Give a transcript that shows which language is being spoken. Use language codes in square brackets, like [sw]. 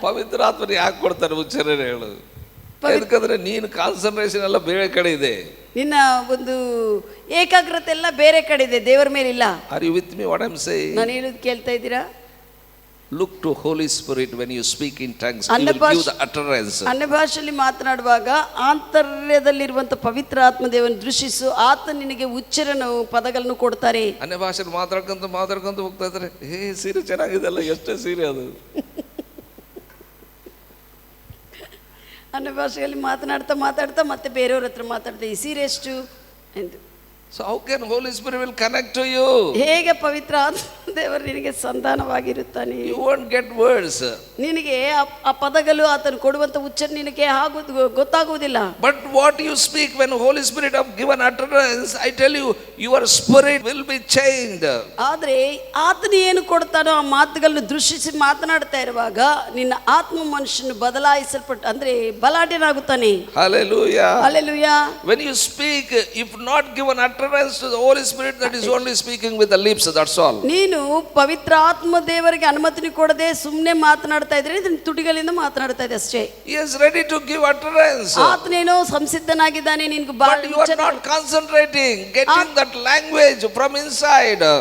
[kn] ಪವಿತ್ರ ಆತ್ಮನ ಯಾಕೆ ಕೊಡ್ತಾರೆ ಉಚ್ಚಾರಣೆ ಹೇಳೋದು? ಯಾಕಂದ್ರೆ ನೀನು ಕಾನ್ಸಂಟ್ರೇಷನ್ ಎಲ್ಲ ಬೇರೆ ಕಡೆ ಇದೆ, ನಿನ್ನ ಒಂದು ಏಕಾಗ್ರತೆ ಎಲ್ಲ ಬೇರೆ ಕಡೆ ಇದೆ, ದೇವರ ಮೇಲೆ ಇಲ್ಲ. [en] Are you with me? What I am saying? [kn] ನಾನು ಹೇಳೋದು ಕೇಳ್ತಾ ಇದ್ದೀರಾ? [en] Look to Holy Spirit when you speak in tongues. He will give the utterance. [kn] ಅನ್ಯ ಭಾಷೆಯಲ್ಲಿ ಮಾತನಾಡುವಾಗ ಆಂತರ್ಯದಲ್ಲಿರುವಂತ ಪವಿತ್ರ ಆತ್ಮ ದೇವರನ್ನು ದೃಶ್ಯಿಸು, ಆತ ನಿನಗೆ ಉಚ್ಚಾರಣೆ ಪದಗಳನ್ನು ಕೊಡ್ತಾರೆ. ಅನ್ಯ ಭಾಷೆಯಲ್ಲಿ ಮಾತಾಡ್ಕೊಂತ ಹೋಗ್ತಾ ಇದ್ದಾರೆ. ಸೀರೆ ಚೆನ್ನಾಗಿದೆಲ್ಲ, ಎಷ್ಟೇ ಸೀರೆ ಅದು. ಅನ್ಯ ಭಾಷೆಯಲ್ಲಿ ಮಾತಾಡ್ತಾ ಮತ್ತೆ ಬೇರೆಯವ್ರ ಹತ್ರ ಮಾತಾಡ್ತಾ ಈ ಸೀರೆ ಎಷ್ಟು ಎಂದು. [en] So how can Holy Spirit will connect to you? [kn] ಹೇಗೆ ಪವಿತ್ರ ಆತ್ಮ ದೇವರು ನಿನಗೆ ಸಂಧಾನವಾಗಿರುತ್ತಾನೆ. [en] You won't get words. [kn] ನಿನಗೆ ಆ ಪದಗಳು ಆತನು ಕೊಡುವಂತ ಉಚ್ಚಾರಣೆ ನಿನಗೆ ಗೊತ್ತಾಗುವುದಿಲ್ಲ. [en] But what you speak when Holy Spirit have given utterance, I tell you, your spirit will be changed. [kn] ಆದ್ರೆ ಆತನು ಏನು ಕೊಡ್ತಾನೋ ಆ ಮಾತುಗಳನ್ನು ದೃಶ್ಯಿಸಿ ಮಾತನಾಡ್ತಾ ಇರುವಾಗ ನಿನ್ನ ಆತ್ಮ ಮನುಷ್ಯನು ಬದಲಾಯಿಸಲ್ಪಟ್ಟು ಅಂದ್ರೆ ಬಲಾಢ್ಯನಾಗುತ್ತಾನೆ. [en] Hallelujah. Hallelujah. When you speak, if not given utterance to the Holy Spirit, that is only speaking with the lips, that's all. [kn] ನೀನು ಪವಿತ್ರ ಆತ್ಮ ದೇವರಿಗೆ ಅನುಮತಿ ಕೊಡದೆ ಸುಮ್ಮನೆ ಮಾತನಾಡ್ತಾ ಇದ್ರೆ ಇದನ್ನ ತುಟಿಗಳಿಂದ ಮಾತನಾಡ್ತಾ ಇದೆ ಅಷ್ಟೇ. [en] He is ready to give utterance. [kn] ಆತನೇನೋ ಸಂಸಿದ್ಧನಾಗಿದ್ದಾನೆ ನಿನಗೆ [en] But you are not concentrating, getting that language from inside.